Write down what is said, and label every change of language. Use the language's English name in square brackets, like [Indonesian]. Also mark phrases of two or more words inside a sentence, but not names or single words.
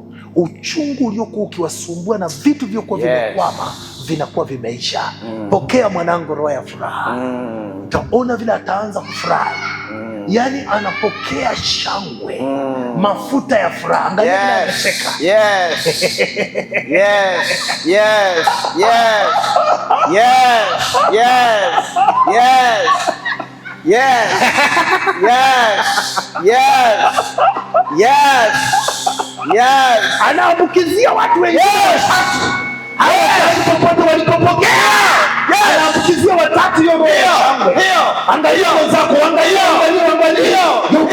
[Swahili] Uchungu uliokuwa ukiwasumbua na vitu vyokuwa vimekwama vinakuwa vimeisha. Pokea mwanangu roho ya furaha. Utaona vile ataanza kufurahi. Yani anapokea shangwe, mafuta ya furaha. Angalia vile anacheka. [English] Yes. Yes. Yes. Yes. Yes. Yes. Yes. Yes. Yes. Yes. Yes. Yes. [Swahili] Anaambukizia watu wengine watatu. Popote walipopokea. Anaambukizia watatu hiyo roho. Angalia wenzako, angalia.